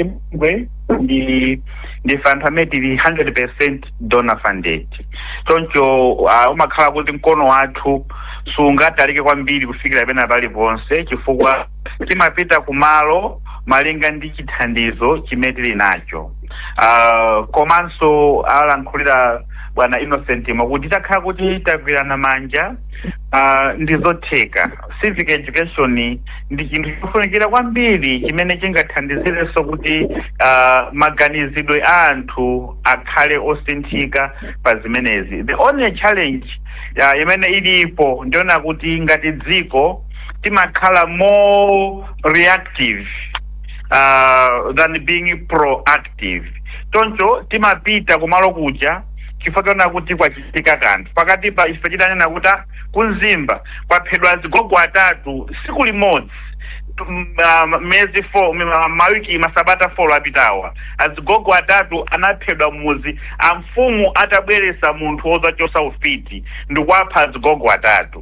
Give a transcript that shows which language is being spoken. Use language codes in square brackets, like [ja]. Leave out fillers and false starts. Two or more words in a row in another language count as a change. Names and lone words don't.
[ny] bungwe ndi fund amene tili 100% [en] donor funded [ny] choncho umakhala kuti mkono wathu sungatalike kwambiri kufikira pena paliponse chifukwa timapita kumalo malinga ndi chithandizo chimene tili nacho komanso alankhulira bwana Innocent kuti takhala kuti tagwirana manja ndizotheka. [en] Civic education [ny] ndi chinthu chofunikira kwambiri chimene chingathandizirenso kuti maganizidwe a anthu akhale osinthika pa zimenezi. [en] The only challenge [ny] imene ilipo ndiona kuti ngati dziko timakhala [en] more reactive than being proactive. [ny] Choncho timapita kumalo kuja chifukwa kuti kwachitika kanthu pakati pa ife titanena kuti kunzimba kwaphedwa azigogo atatu siku limodzi mezi 4 mawiki masabata 4 apitawa azigogo atatu anaphedwa muzi amfumu atabweresa munthu wozachosa ufiti ndikwapha azigogo atatu.